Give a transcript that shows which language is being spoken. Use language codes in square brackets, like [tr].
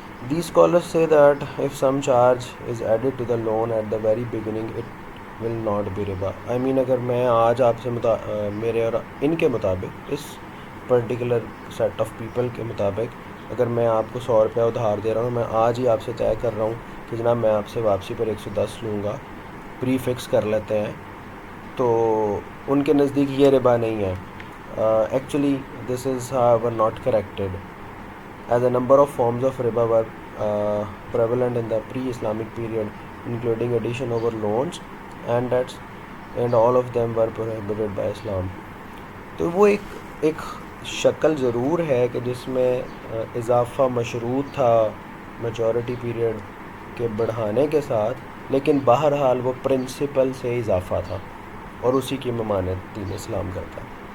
[en] These scholars say that if some charge is added to the loan at the very beginning, it will not be riba. I mean [ur] اگر میں آج آپ سے میرے اور ان کے مطابق، [en] اس particular set of people [ur] کے مطابق اگر میں آپ کو 100 روپیہ ادھار دے رہا ہوں، میں آج ہی آپ سے طے کر رہا ہوں کہ جناب میں آپ سے واپسی پر 110 لوں گا، پری فکس کر لیتے ہیں، تو ان کے نزدیک یہ ربا نہیں ہے. [en] Actually this is however not corrected, as a number of forms of riba were prevalent in the pre-Islamic period, including addition over loans and debts, and all of them were prohibited by Islam. [ur] تو وہ ایک شکل ضرور ہے کہ جس میں اضافہ مشروط تھا میچورٹی پیریڈ کے بڑھانے کے ساتھ، لیکن بہرحال وہ پرنسپل سے اضافہ تھا اور اسی کی ممانعت دین اسلام کرتا ہے.